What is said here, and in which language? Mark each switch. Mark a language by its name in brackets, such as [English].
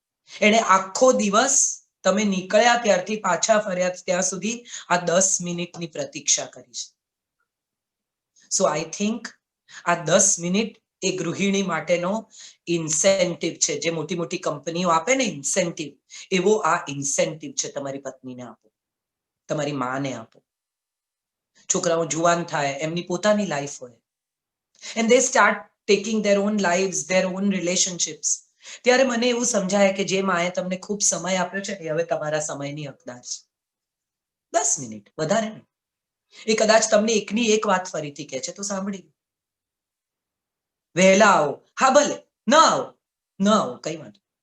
[Gujarati] એને આખો દિવસ તમે નીકળ્યા ત્યારથી પાછા ફર્યા ત્યાં સુધી આ 10 મિનિટની પ્રતીક્ષા કરી છે. [English] so I think [Gujarati] આ 10 મિનિટ એ ગૃહિણી માટેનો ઇન્સેન્ટિવ છે. જે મોટી મોટી કંપનીઓ આપે ને ઇન્સેન્ટિવ, એવો આ ઇન્સેન્ટિવ છે. તમારી પત્નીને આપો, તમારી માને આપો. છોકરાઓ જુવાન થાય, એમની પોતાની લાઈફ હોય, [English] and they start taking their own lives, their own relationships. [Gujarati] ત્યારે મને એવું સમજાય કે જે માએ તમને ખૂબ સમય આપ્યો છે એ હવે તમારા સમયની હકદાર છે. 10 મિનિટ, વધારે નહીં. એ કદાચ તમને એકની એક વાત ફરીથી કહે છે તો સાંભળી, વહેલા આવો, હા ભલે, ન આવો, ન આવો, કઈ વાંધો.